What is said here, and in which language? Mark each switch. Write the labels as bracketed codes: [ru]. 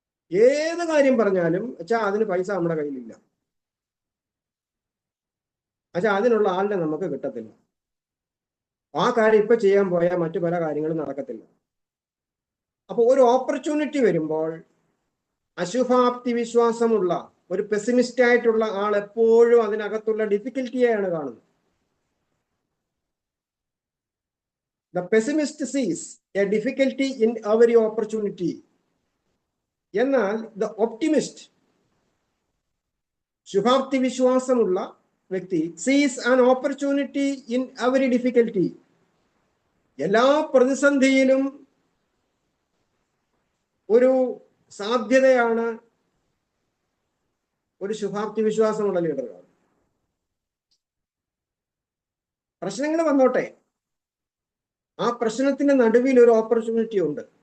[ml] ഏത് കാര്യം പറഞ്ഞാലും അതിന് പൈസ നമ്മുടെ കയ്യിലില്ല, അതിനുള്ള ആളിനെ നമുക്ക് കിട്ടത്തില്ല, ആ കാര്യം ഇപ്പൊ ചെയ്യാൻ പോയാൽ മറ്റു പല കാര്യങ്ങളും നടക്കത്തില്ല. അപ്പോൾ ഒരു ഓപ്പർച്യൂണിറ്റി വരുമ്പോൾ അശുഭാപ്തി വിശ്വാസമുള്ള ഒരു പെസിമിസ്റ്റ് ആയിട്ടുള്ള ആൾ എപ്പോഴും അതിനകത്തുള്ള ഡിഫിക്കൽറ്റിയെയാണ് കാണുന്നത്. [en] The pessimist sees a difficulty in every opportunity. [ml] എന്നാൽ [en] the optimist, [ml] ശുഭാപ്തി വിശ്വാസമുള്ള വ്യക്തി, [en] sees an opportunity in every difficulty. [ml] എല്ലാ പ്രതിസന്ധിയിലും ഒരു സാധ്യതയാണ് ഒരു ശുഭാപ്തി വിശ്വാസമുള്ള ലീഡറാണ്. പ്രശ്നങ്ങൾ വന്നോട്ടെ, ആ പ്രശ്നത്തിന്റെ നടുവിൽ ഒരു ഓപ്പർച്യൂണിറ്റി ഉണ്ട്.